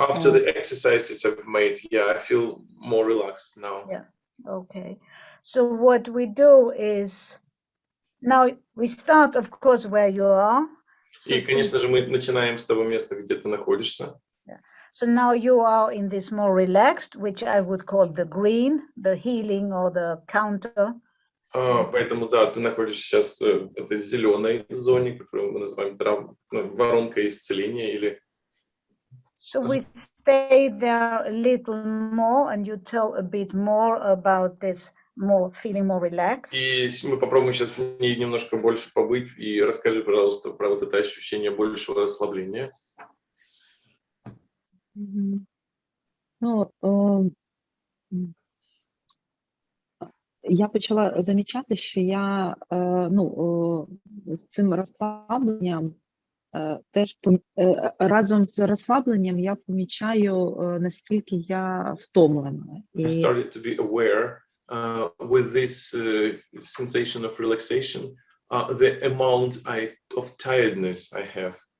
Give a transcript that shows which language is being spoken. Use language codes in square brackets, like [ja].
[en] After the exercises I've made, yeah, I feel more relaxed now. Yeah. Okay. So what we do is, now we start, of course, where you are. So, [ru] И, конечно же, мы начинаем с того места, где ты находишься. [en] so now you are in this more relaxed, which I would call the green, the healing or the counter. [ru] Поэтому, да, ты находишься сейчас в этой зеленой зоне, которую мы называем воронка исцеления или... [en] So we stay there a little more, and you tell a bit more about this, more feeling more relaxed. [ru] И мы попробуем сейчас в ней немножко больше побыть, и расскажи, пожалуйста, про вот это ощущение большего расслабления. [uk] Ну, я почала замічати, що я з цим розслабленням теж разом з розслабленням я помічаю, наскільки я втомлена. [en] I started to be aware with this sensation of relaxation, the amount of tiredness I have.